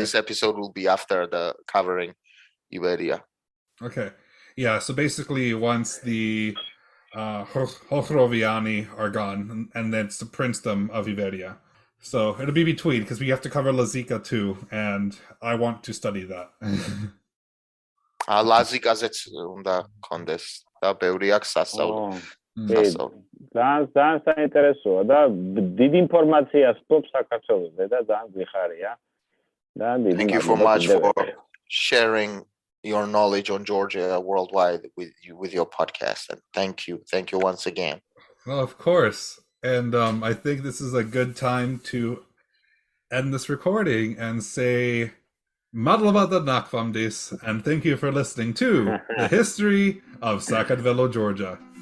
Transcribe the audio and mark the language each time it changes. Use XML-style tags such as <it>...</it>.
<en>this episode will be after the covering Iberia. Okay. Yeah, so basically once the Hochroviani are gone, and then it's the princedom of Iberia. So it'll be between, because we have to cover Lazica too, and I want to study that.</en> <ka>ლაზიკაზეც უნდა კონდეს და ბევრი აქვს სასწავლო. ძალიან საინტერესოა და დიდი ინფორმაციას ფლობს საქართველოსზე და ძალიან გვიხარია.</ka> <en>Thank you so much for sharing your knowledge on Georgia worldwide with your podcast, and thank you once again. Well, of course, and I think this is a good time to end this recording and say</en> <ka>Madlavada Nakvamdis,</ka> <en>and thank you for listening to the history of Saqartvelo, Georgia.</en>